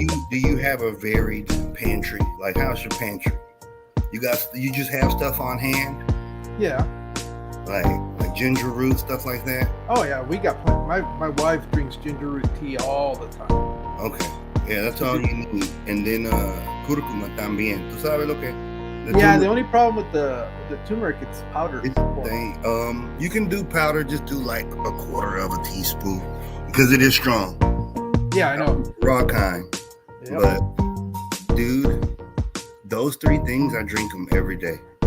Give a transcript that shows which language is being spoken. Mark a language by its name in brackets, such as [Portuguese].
[English] Do you have a varied pantry? Like, how's your pantry? You just have stuff on hand, Yeah. like ginger root, stuff like that. Oh yeah, we got plenty. My wife drinks ginger root tea all the time. Okay, yeah, that's all you need. And then [Spanish] cúrcuma también. ¿Tú sabes lo que? [English] The only problem with the turmeric, it's powder. You can do powder. Just do like a quarter of a teaspoon because it is strong. Yeah, I know. Raw kind. Yep. But dude, those three things, I drink them every day.